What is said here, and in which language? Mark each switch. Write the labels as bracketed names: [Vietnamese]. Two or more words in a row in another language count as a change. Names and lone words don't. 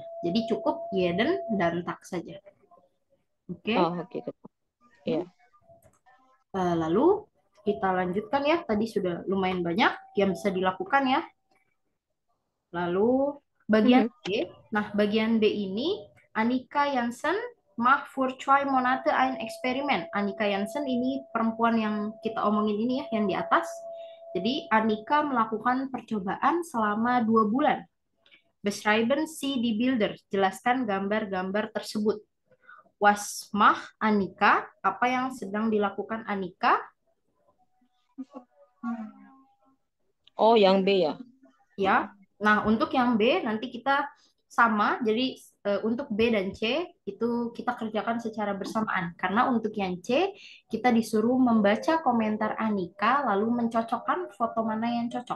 [Indonesian] Jadi cukup jeden dan Tag saja. Oke. Oh, oke. Iya. Lalu kita lanjutkan ya. Tadi sudah lumayan banyak yang bisa dilakukan ya. Lalu bagian Mhm. [German] B. [Indonesian] Nah, bagian B ini [German] Annika Jansen macht für 2 Monate ein Experiment. [Indonesian] Annika Jansen ini perempuan yang kita omongin ini ya, yang di atas. Jadi Annika melakukan percobaan selama 2 bulan. [German] Beschreiben Sie die Bilder. [Indonesian] Jelaskan gambar-gambar tersebut. [German] Was macht Annika? [Indonesian] Apa yang sedang dilakukan Annika? Oh, yang B ya. Ya. Nah, untuk yang B nanti kita sama. Jadi untuk B dan C itu kita kerjakan secara bersamaan. Karena untuk yang C kita disuruh membaca komentar Anika lalu mencocokkan foto mana yang cocok.